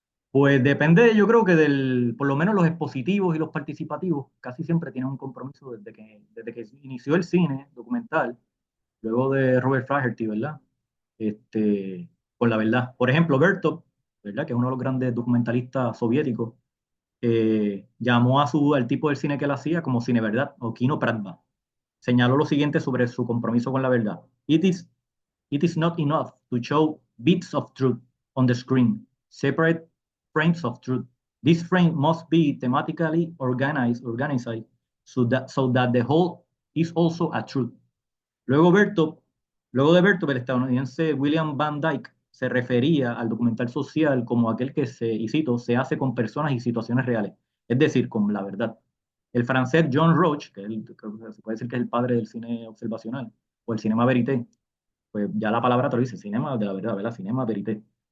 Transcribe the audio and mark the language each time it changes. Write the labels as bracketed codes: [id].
[es] Pues depende, yo creo que por lo menos los expositivos y los participativos casi siempre tienen un compromiso desde que inició el cine documental, luego de Robert Flaherty, ¿verdad? Este, con la verdad. Por ejemplo, Bertov, ¿verdad? Que es uno de los grandes documentalistas soviéticos, llamó al tipo del cine que él hacía como cine verdad o kino pravda. Señaló lo siguiente sobre su compromiso con la verdad. [en] It is not enough to show bits of truth on the screen, separate frames of truth. This frame must be thematically organized so that the whole is also a truth. [es] Luego, luego de Bertov, el estadounidense William Van Dyke se refería al documental social como aquel que y cito, se hace con personas y situaciones reales, es decir, con la verdad. El francés John Roach, que se puede decir que es el padre del cine observacional, o el cinema verité, pues ya la palabra te lo dice, cinema de la verdad, ¿verdad? Cinema verité.